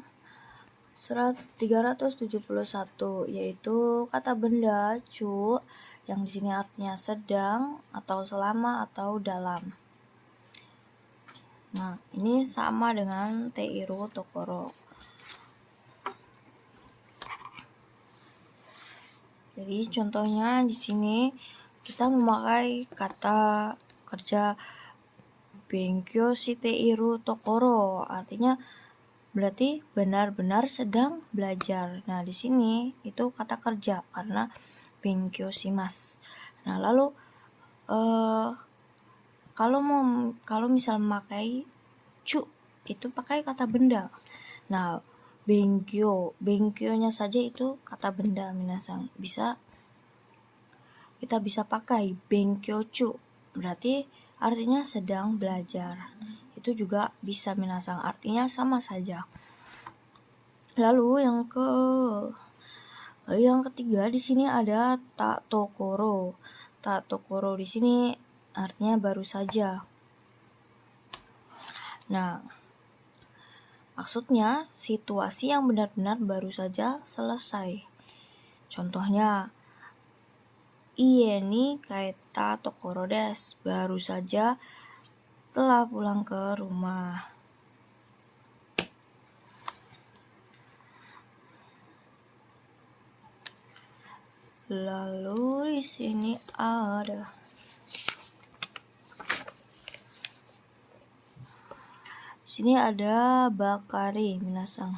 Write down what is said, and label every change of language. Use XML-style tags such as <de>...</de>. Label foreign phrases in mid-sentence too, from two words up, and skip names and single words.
<id>Surat 371 yaitu kata benda cu yang di sini artinya sedang atau selama atau dalam. Nah, ini sama dengan</id> <ja>ている ところ.</ja> <id>Jadi contohnya di sini kita memakai kata kerja</id> <ja>勉強 している ところ,</ja> <id>artinya berarti benar-benar sedang belajar. Nah, di sini itu kata kerja karena</id> <ja>勉強 します.</ja> <id>Nah, lalu kalau misal memakai cu itu pakai kata benda. Nah, benkyonya saja itu kata benda minasang. Kita bisa pakai benkyochu, berarti artinya sedang belajar. Itu juga bisa minasang, artinya sama saja. Lalu yang ketiga di sini ada</id> <ja>た ところ. た ところ</ja> <id>di sini artinya baru saja. Nah, Maksudnya, situasi yang benar-benar baru saja selesai. Contohnya,</id> <ja>家 に 帰った ところ です.</ja> <id>Baru saja telah pulang ke rumah. Lalu di sini ada bakari minasang.</id>